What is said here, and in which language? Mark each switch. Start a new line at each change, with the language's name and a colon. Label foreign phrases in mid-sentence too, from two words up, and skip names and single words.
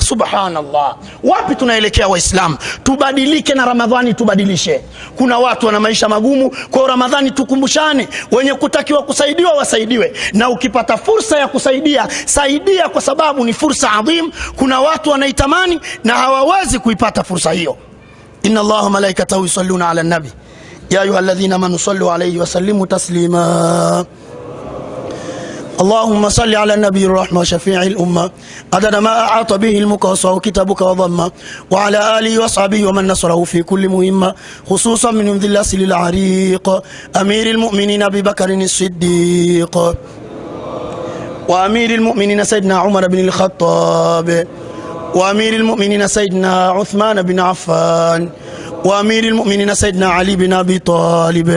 Swahili: Subhanallah, wapi tunaelekea Waislamu? Tubadilike na Ramadhani tubadilishe. Kuna watu wana maisha magumu, kwa Ramadhani tukumbushane, wenye kutakiwa kusaidiwa wasaidiwe, na ukipata fursa ya kusaidia, saidia, kwa sababu ni fursa adhim. Kuna watu wanaitamani na hawawezi kuipata fursa hiyo.
Arabic: إن الله وملائكته يصلون على النبي يا أيها الذين آمنوا صلوا عليه وسلموا تسليما. اللهم صل على النبي الرحمة شفيع الأمة عدد ما أعاط به المقاصة كتابك وضمه، وعلى آله وصحبه ومن نصره في كل مهمة، خصوصا من ذي الأسل العريق أمير المؤمنين أبي بكر الصديق، وأمير المؤمنين سيدنا عمر بن الخطاب، وأمير المؤمنين سيدنا عثمان بن عفان، وأمير المؤمنين سيدنا علي بن أبي طالب.